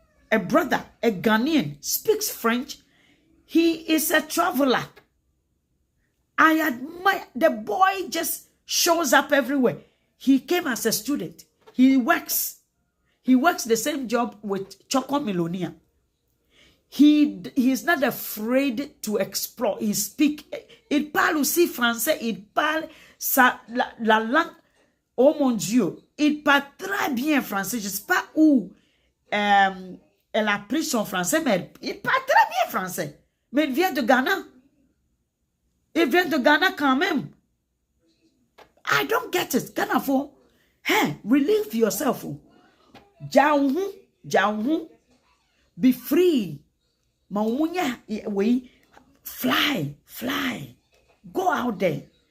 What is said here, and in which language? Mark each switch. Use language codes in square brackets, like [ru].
[en] A brother, a Ghanaian, speaks French. He is a traveler. I admire. The boy just shows up everywhere. He came as a student. He works the same job with Choco Melonia. He is not afraid to explore. He speaks. [fr] Il parle aussi français. Il parle la langue. Oh mon Dieu. il parle très bien français. Je ne sais pas où elle a pris son français, mais il parle très bien français. Mais il vient de Ghana. Il vient de Ghana quand même. [en] I don't get it. Ghana for, hey, relieve yourself. Jauhu, be free. Maumunya, we fly. Go out there.